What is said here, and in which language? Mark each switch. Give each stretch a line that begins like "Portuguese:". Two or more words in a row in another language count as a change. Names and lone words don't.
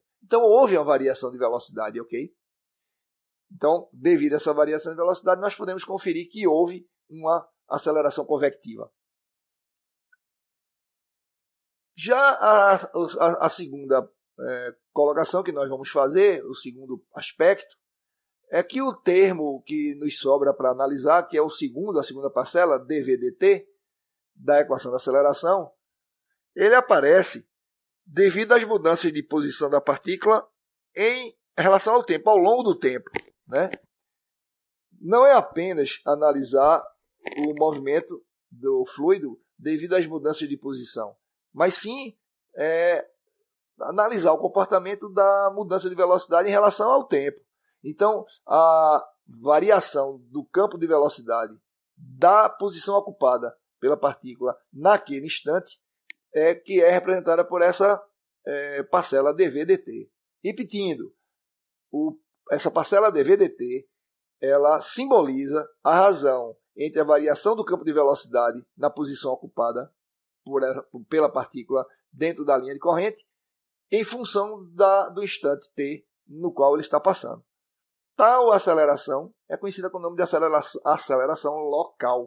Portuguese: Então, houve uma variação de velocidade, ok? Então, devido a essa variação de velocidade, nós podemos conferir que houve uma aceleração convectiva. Já a segunda colocação que nós vamos fazer, o segundo aspecto, é que o termo que nos sobra para analisar, que é a segunda parcela, dV/dt, da equação da aceleração, ele aparece devido às mudanças de posição da partícula em relação ao tempo, ao longo do tempo, né? Não é apenas analisar o movimento do fluido devido às mudanças de posição, mas sim analisar o comportamento da mudança de velocidade em relação ao tempo. Então, a variação do campo de velocidade da posição ocupada pela partícula naquele instante que é representada por essa parcela dV/dt. Repetindo, essa parcela dV/dt ela simboliza a razão entre a variação do campo de velocidade na posição ocupada pela partícula dentro da linha de corrente em função do instante t no qual ele está passando. Tal aceleração é conhecida com o nome de aceleração local.